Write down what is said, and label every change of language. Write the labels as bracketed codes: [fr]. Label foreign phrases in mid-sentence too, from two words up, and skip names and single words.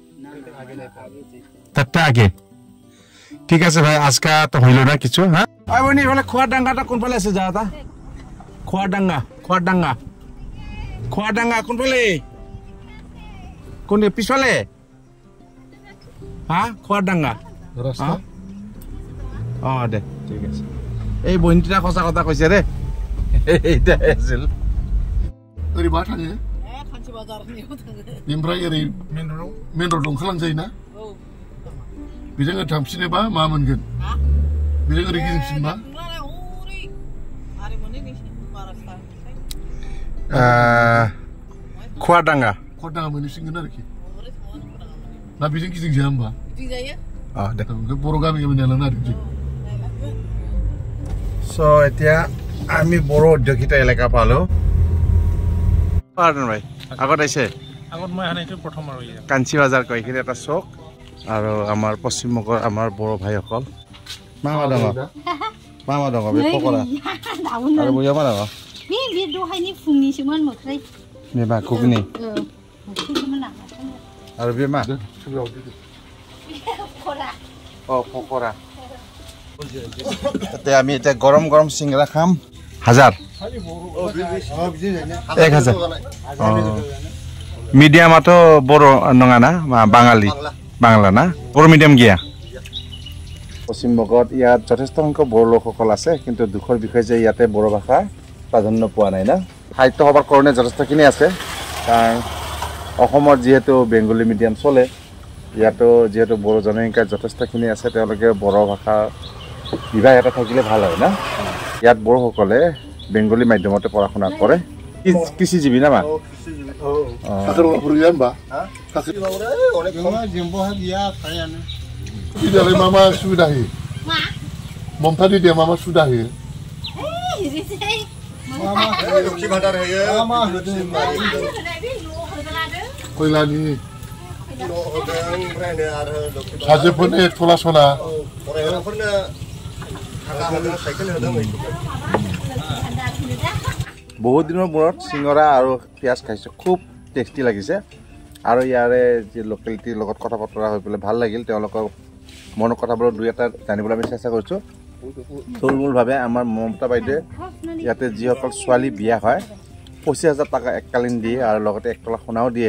[bn] তারটা আগে ঠিক আছে ভাই আজকে তো হইল না কিছু হ্যাঁ ওই বনি বলে খোয়ার ডাঙ্গাটা কোন পালে আছে যাওয়াটা খোয়ার ডাঙ্গা কোন পালে কোন পিছলে হ্যাঁ খোয়ার ডাঙ্গা রাস্তা দে ঠিক আছে এই বইনটা কথা কৈছে রে এইটা আছিল [brx] ओरै मा थाङो खानसि बाजारनियाव थाङो बेनिफ्राय ओरै मेन रड ओंखारलांजायोना बेजों ओरै थांफिनोबा मा मोनगोन बेजों ओरै गिदिंफिनबा खवादाङा मोनहैफिनगोन आरोखि ना बेजों गिदिंजाया होमबा दे बर' गामि गामि नायलांनो आरोखि [as] সো এতিয়া আমি বড় অধ্যক্ষিত এলেকা পালো ভাই আগত আছে আগত মই আনিছো প্ৰথম আৰু ইয়া কাঞ্চি বাজাৰ কয় এখানে এটা চক আৰু আমাৰ পশ্চিমবংগৰ আমাৰ বড় ভাইসকল [brx] मामा दं बे पकरा [as] আৰু বইয়া মাৰা [brx] बे दहायनि फुंनिसोमोन मोख्रै मेबा कुगनि आरो बे मा पकरा [as] তাতে আমি এটা গরম গরম সিংৰা খাম 1000 1000 মিডিয়ামটো বড় নঙা না বাঙালি বাংলা না বড় মিডিয়াম গিয়া পশ্চিমবংগত ইয়াত যথেষ্ট সংখ্যক বড় লোকসকল আছে কিন্তু দুখৰ বিষয় যে ইয়াতে বড় ভাষা প্ৰাধান্য পোৱা নাই না সাহিত্য সভাৰ কাৰণে যথেষ্টখিনি আছে কাৰণ অসমৰ যেহেতু বেংগলী মিডিয়াম চলে ইয়াতো যেহেতু বড় জনসংখ্যা যথেষ্টখিনি আছে তেওঁলোকে বড় ভাষা বিভাগ এটা থাকিলে ভাল হয় না ইয়াত বড়সকলে বেংগলী মাধ্যমতে পঢ়া শুনা কৰে কৃষিজীৱী না মা [brx] मामा सुबिदा होयो ममता दिदिया मा सुबिदा होयो लक्ष्मी भान्डार होयो खयलानि साजेफोरनो थला सला फरायग्राफोरनो थाखा होदों साइकेल होदों [as] বহুত দিনৰ মূৰত সিংৰা আৰু পিয়াজ খাইছো খুব টেষ্টি লাগিছে আৰু ইয়াৰে যে লোকেলিটিৰ লগত কথা বতৰা হৈ পেলাই ভাল লাগিল তেওঁলোকৰ মনৰ কথাবোৰ দুই এটা জানিবলৈ আমি চেষ্টা কৰিছো থুলমূলভাৱে আমাৰ মমতা বাইদেৱে ইয়াতে যিসকল ছোৱালী বিয়া হয় 25000 টকা এককালীন দিয়ে আৰু লগতে এক টকা সোণাও দিয়ে